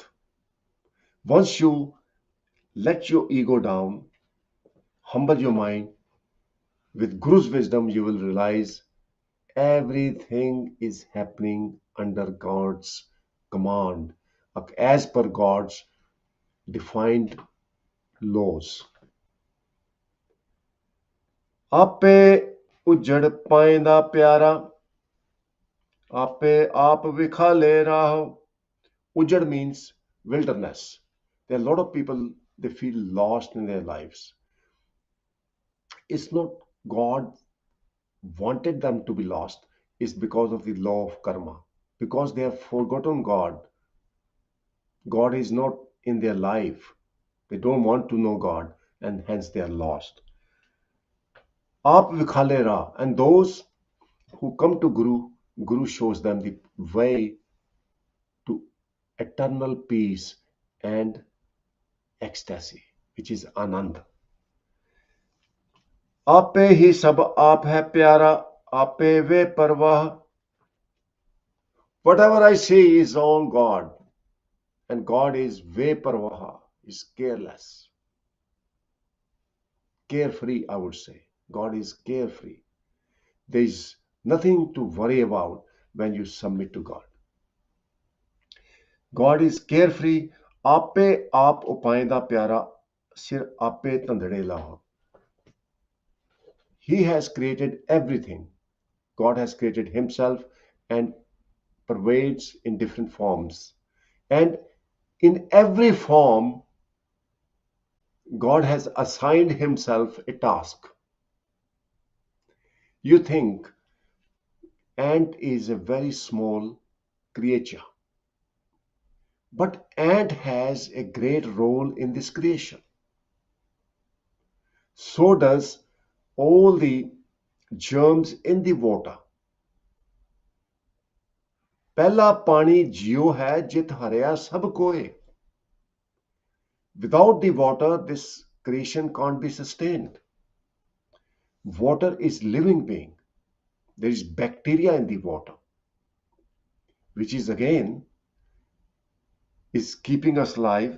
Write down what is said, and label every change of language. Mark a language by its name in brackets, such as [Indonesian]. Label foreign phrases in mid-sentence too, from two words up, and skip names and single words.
[English] Once you let your ego down, humble your mind, with Guru's wisdom, you will realize everything is happening under God's command, as per God's defined laws. [Punjabi] ਆਪੇ ਉਜੜ ਪਾਇੰਦਾ ਪਿਆਰਾ, ਆਪੇ ਆਪ ਵਿਖਾ ਲੇ ਰਾਹੋ. [English] Ujjad means wilderness. There are a lot of people, they feel lost in their lives. It's not God wanted them to be lost, it's because of the law of karma. Because they have forgotten God. God is not in their life. They don't want to know God, and hence they are lost. [Punjabi] ਆਪ ਵਿਖਾਲੇ ਰਾਹ, [English] and those who come to Guru, Guru shows them the way to eternal peace and ecstasy, which is Anand. [Punjabi] ਆਪੇ ਹੀ ਸਭ ਆਪ ਹੈ ਪਿਆਰਾ, ਆਪੇ ਵੇ ਪਰਵਾਹ. [English] Whatever I say is all God, and God is [Punjabi] ਵੇ ਪਰਵਾਹ, [English] is careless, carefree, I would say. God is carefree. There is nothing to worry about when you submit to God. God is carefree. [Punjabi] ਆਪੇ ਆਪ ਉਪਾਇੰਦਾ ਪਿਆਰਾ, ਸਿਰ ਆਪੇ ਤੰਦੜੇ ਲਾਹੋ. [English] He has created everything. God has created himself and pervades in different forms. And in every form, God has assigned himself a task. You think ant is a very small creature, but ant has a great role in this creation. So does all the germs in the water. [Punjabi] ਪਹਿਲਾ ਪਾਣੀ ਜੀਓ ਹੈ ਜਿਤ ਹਰਿਆ ਸਭ ਕੋਇ. [English] Without the water, this creation can't be sustained. Water is living being. There is bacteria in the water, which is again is keeping us alive.